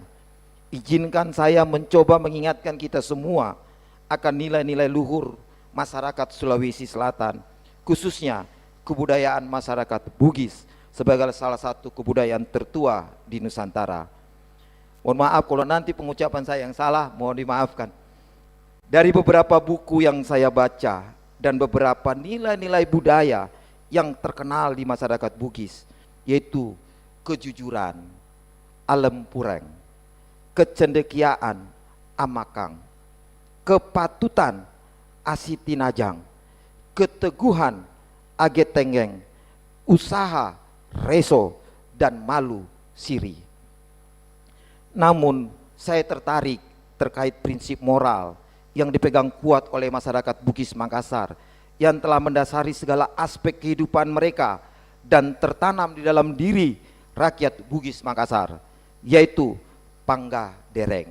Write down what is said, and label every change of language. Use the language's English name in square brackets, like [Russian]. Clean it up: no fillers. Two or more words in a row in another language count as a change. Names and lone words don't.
[Indonesian] Izinkan saya mencoba mengingatkan kita semua akan nilai-nilai luhur masyarakat Sulawesi Selatan, khususnya kebudayaan masyarakat Bugis sebagai salah satu kebudayaan tertua di Nusantara. Mohon maaf kalau nanti pengucapan saya yang salah, mohon dimaafkan. Dari beberapa buku yang saya baca dan beberapa nilai-nilai budaya yang terkenal di masyarakat Bugis, yaitu kejujuran, alempureng, kecendekiaan, amakang, kepatutan, asitinajang, keteguhan, agetengeng, usaha, reso, dan malu, siri. Namun saya tertarik terkait prinsip moral yang dipegang kuat oleh masyarakat Bugis Makassar yang telah mendasari segala aspek kehidupan mereka dan tertanam di dalam diri rakyat Bugis Makassar, yaitu Pangga Dereng.